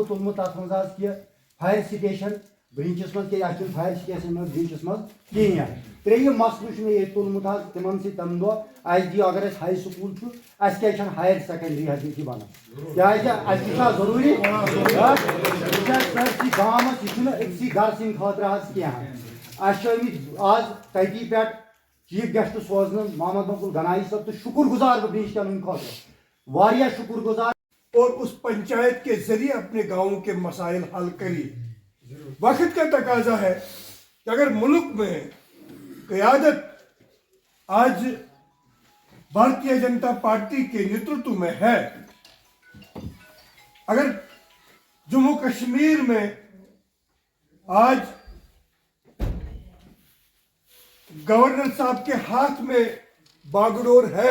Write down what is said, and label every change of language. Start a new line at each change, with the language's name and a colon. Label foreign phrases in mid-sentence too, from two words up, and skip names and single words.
Kashmiri: تُلمُت تتھ منٛز حظ کہِ
English: fire station
Kashmiri: برٛنٛچس منٛز کیٛازِ اَسہِ چھُنہٕ
English: fire station
Kashmiri: منٛز برٛنٛچس منٛز کِہیٖنۍ ترٛیٚیِم مسلہٕ چھُ مےٚ ییٚتہِ تُلمُت حظ تِمن سۭتۍ تمہِ دۄہ اَسہِ دِیِو اگر اَسہِ
English: high school
Kashmiri: چھُ اَسہِ کیٛازِ چھنہٕ
English: higher secondary
Kashmiri: حظ ییٚتہِ بنان کیٛازِ اَسہِ تہِ چھا ضروٗری یہِ چھِ اَسہِ سٲرسٕے گامس یہِ چھُنہٕ أکسٕے گرٕ سٕنٛدِ خٲطرٕ حظ کینٛہہ اَسہِ چھِ آمٕتۍ آز تٔتی پٮ۪ٹھ
English: chief guest
Kashmiri: سوزنہٕ محمد مقبول گنایی صٲب تہٕ شُکُر گُزار بہٕ برٛنٛچ کٮ۪ن ہٕنٛدِ خٲطرٕ واریاہ شُکُر گُزار
Urdu: اور اس پنچایت کے ذریعے اپنے گاؤں کے مسائل حل کری. وقت کا تقاضا ہے کہ اگر ملک میں قیادت آج بھارتیہ جنتا پارٹی کے نیترتو میں ہے, اگر جموں کشمیر میں آج گورنر صاحب کے ہاتھ میں باگڈور ہے,